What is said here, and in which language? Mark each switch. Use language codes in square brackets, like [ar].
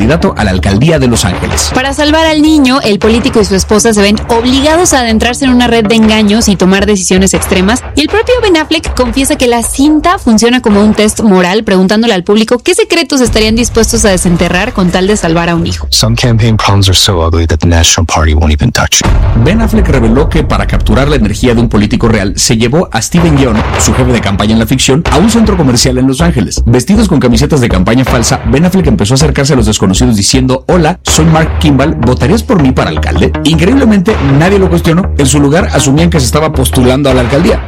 [es] candidato a la alcaldía de Los Ángeles. Para salvar al niño, el político y su esposa se ven obligados a adentrarse en una red de engaños y tomar decisiones extremas. Y el propio Ben Affleck confiesa que la cinta funciona como un test moral, preguntándole al público qué secretos estarían dispuestos a desenterrar con tal de salvar a un hijo. [en] Some campaign problems are so ugly that the National Party won't even touch it. [es] Ben Affleck reveló que para capturar la energía de un político real, se llevó a Steven Yeun, su jefe de campaña en la ficción, a un centro comercial en Los Ángeles. Vestidos con camisetas de campaña falsa, Ben Affleck empezó a acercarse a los desconocidos diciendo: "Hola, soy Mark Kimball, ¿votarías por mí para alcalde?". Increíblemente, nadie lo cuestionó. En su lugar, asumían que se estaba postulando a la alcaldía.